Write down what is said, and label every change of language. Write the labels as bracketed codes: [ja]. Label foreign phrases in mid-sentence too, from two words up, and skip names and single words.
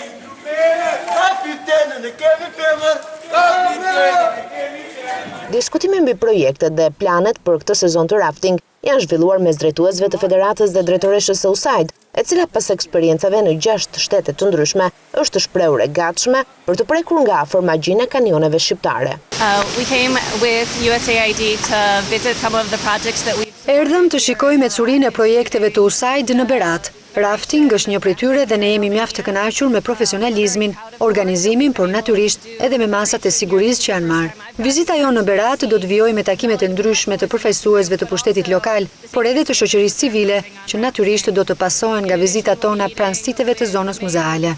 [sq] Diskutime mbi projektet dhe planet për këtë sezon të rafting janë zhvilluar mes drejtuesve të federatës dhe drejtoreshës së USAID, e cila pas eksperiencave në 6 shtete të ndryshme është shprehur e gatshme për të prekur nga afër magjinë e kanioneve shqiptare. [en] We came with USAID to visit some of the projects that we [sq] Erdhëm të shikojmë ecurinë e projekteve të USAID në Berat. Rafting është një prej tyre dhe ne jemi mjaft të kënaqur me profesionalizmin, organizimin, por natyrisht edhe me masat e sigurisë që janë marrë. Vizita jonë në Berat do të vijojë me takimet e ndryshme të përfaqësuesve të pushtetit lokal, por edhe të shoqërisë civile, që natyrisht do të pasohen nga vizitat tona pranë siteve të zonës muzeale.